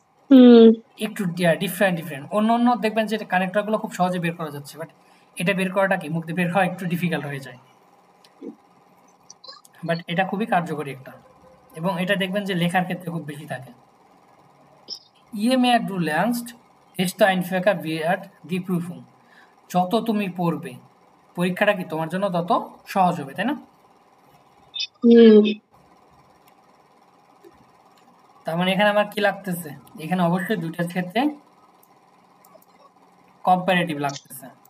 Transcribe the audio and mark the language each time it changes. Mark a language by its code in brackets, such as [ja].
[bn] হুম একটু ডিফারেন্ট অন্য অন্য দেখবেন যে কানেক্টরগুলো খুব সহজে বের করা যাচ্ছে, বাট এটা বের করাটা কি মুখ দিয়ে বের হওয়া একটু ডিফিকাল্ট হয়ে যায়, বাট এটা খুবই কার্যকরী একটা, এবং এটা দেখবেন যে লেখার ক্ষেত্রে খুব বেশি থাকে। [de] Ihr mehr du lernst, desto einfacher wird die Prüfung. [bn] যত তুমি পড়বে পরীক্ষাটা কি তোমার জন্য তত সহজ হবে, তাই না? হুম তার মানে এখানে আমার কি লাগতেছে, এখানে অবশ্যই দুইটার ক্ষেত্রে কম্পারেটিভ লাগতেছে।